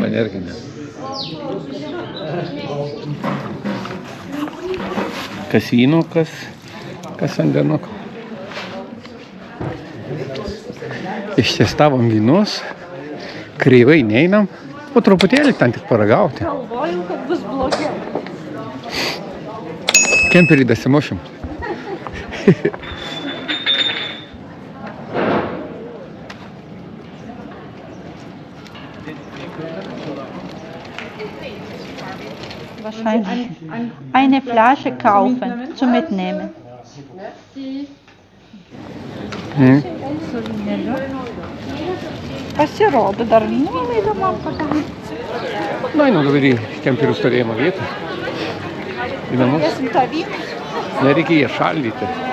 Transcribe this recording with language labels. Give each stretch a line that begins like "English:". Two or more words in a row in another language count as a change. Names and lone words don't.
Lithuanian: Man irgi ne. Kas vyno, kas vandenuko. Ištestavom vynus, kreivai neinam, po truputėlį ten tik paragauti. Galvojau, kad bus blogiau. Kemperį dasimušim.
German: Wahrscheinlich eine Flasche kaufen, zum Mitnehmen.
Lithuanian: Pasirodo, dar nuolaidą man padarė. Nu, einu dabar į kemperių stovėjimo vietą. Į namus. Galėsim tą vyną. Nereikia jie šaldyti.